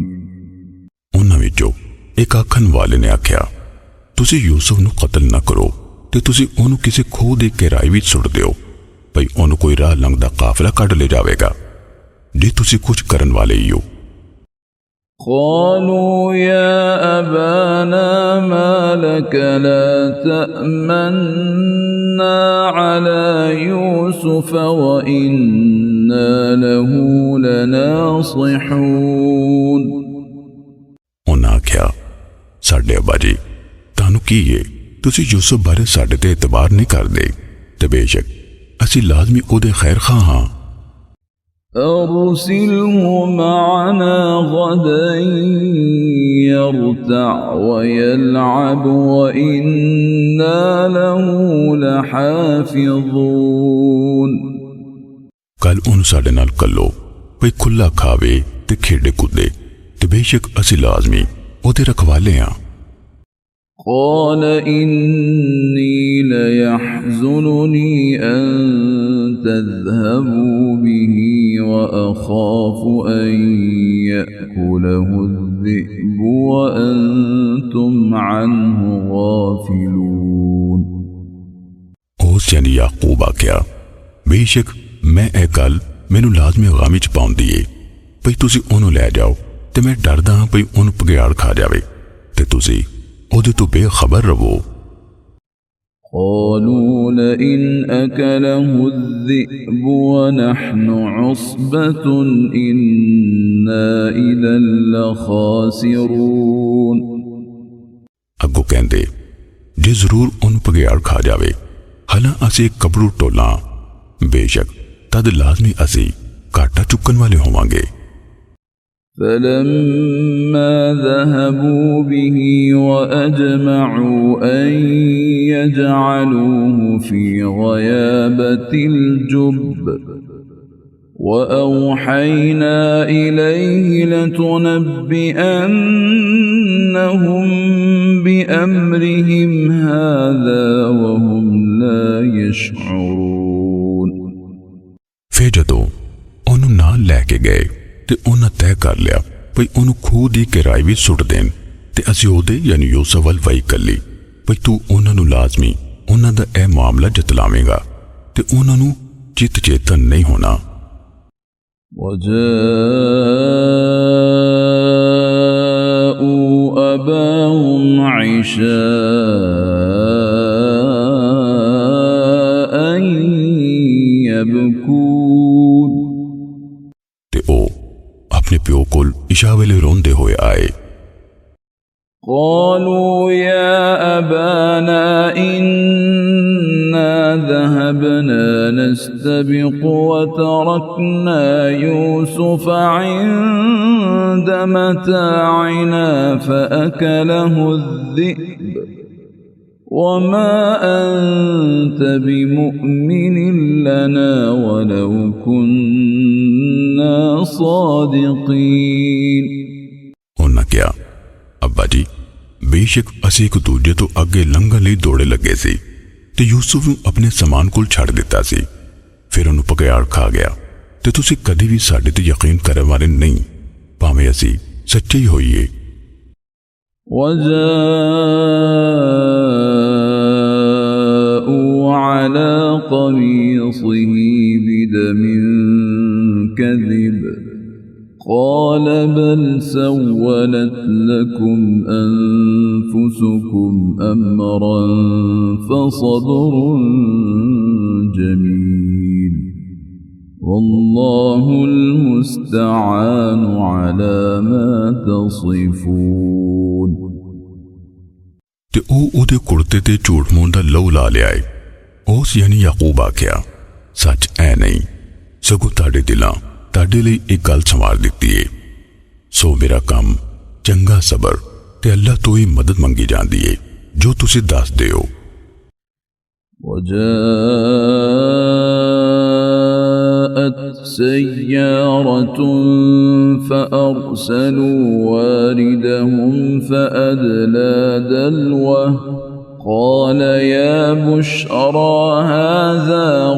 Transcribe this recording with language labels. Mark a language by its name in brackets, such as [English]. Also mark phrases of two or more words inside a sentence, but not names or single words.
[Punjabi] انہاں وچوں اک آکھن والے نے آکھیا، تسی یوسف نوں قتل نہ کرو تے تسی اونوں کسے کھوہ دی گہرائی وچ سٹ دیو، بھئی اونوں کوئی راہ لنگھدا قافلہ کڈھ لے جاوے گا، جے تسی کجھ کرن والے ہی ہو. [Arabic] قالوا يا أبانا ما لك لا تأمنا على يوسف وإنا له لناصحون। [Punjabi] انہاں آکھیا، ساڈے ابا جی تانوں کی ہے، تسی یوسف بارے ساڈے تے اعتبار نہیں کردے تے بیشک اسی لازمی اوہدے خیر خواہ ہاں. [Arabic] أرسله معنا غدا يرتع ويلعب وإنا له لحافظون। [Punjabi] کل اُن ساڈے نال کلو بھئی کھلا کھاوے تے کھیڈے کودے تے بیشک اسی لازمی اوہدے رکھوالے ہاں. [Arabic] قال إني ليحزنني أن تذهبوا به وأخاف أن يأكله الذئب وأنتم عنه غافلون। [Punjabi] اُس یعنی یعقوب آکھیا، بیشک میں اے گل مینوں لازمی غمی چ پاؤندی ہے بھئی تسی اونوں لے جاؤ تے میں ڈردا ہاں بھئی اونوں بگھیاڑ کھا جاوے تے تسی اوہدے توں بےخبر رہو. [Arabic] قالوا لئن أكله الذئب ونحن عصبة إنا إذا لخاسرون। [Punjabi] اگوں کہندے، جے ضرور اونوں بگھیاڑ کھا جاوے حالاں اسی کبڑو ٹولہ، بیشک تد لازمی اسی گھاٹا چکن والے ہوواں گے. [Arabic] فلما ذهبوا به وأجمعوا أن يجعلوه في غيابة الجب وأوحينا إليه لتنبئنهم بأمرهم هذا وهم لا يشعرون। [Punjabi] پھر جدوں اونوں نال لے کے گئے تے انہاں طے کر لیا بھئی اونوں کھوہ دی گہرائی وچ سٹ دین تے اسیں اوہدے یعنی یوسف ول وحی کلی بھئی توں انہاں نوں لازمی انہاں دا اے معاملہ جتلاوے گا تے انہاں نوں چت چیتن نہیں ہونا. [Arabic] وجاءوا أباهم عشاء يبكون। [Punjabi] تے او اپنے پیو کول عشاء ویلے روندے ہوئے آئے. [Arabic] قالوا يا أبانا إنا ذهبنا نستبق وتركنا يوسف عند متاعنا فأكله الذئب وما أنت بمؤمن لنا ولو كنا صادقين। [Punjabi] انہاں کیا، ابا جی بیشک اسی اک دوجے توں اگے لنگھن لئی دوڑے لگے سی تے یوسف نوں اپنے سامان کول چھڈ دتا سی، پھر انہیں بگھیاڑ کھا گیا تے تسی کدی بھی ساڈے تے یقین کرن والے نہیں، بھاویں اسی سچے ہی ہوئیے. [Arabic] وجاءوا على قميصه بدم كذب قال بل سولت لكم أنفسكم أمرا فصبر جميل والله المستعان على ما تصفون। [Punjabi] تے اوہدے کرتے تے جھوٹ موہنہ دا لہو لا لیا. اُس یعنی یعقوب آکھیا، سچ اے نہیں سگوں تاڑے دلاں تاڑے لئی اک گل سنوار دتی ہے، سو میرا کام چنگا صبر تے اللہ توں ہی مدد منگی جاتی ہے جو تسی دس دیو. [Arabic] وجاءت سيارة فأرسلوا واردهم فأدلى دلوه قال يا بشرى هذا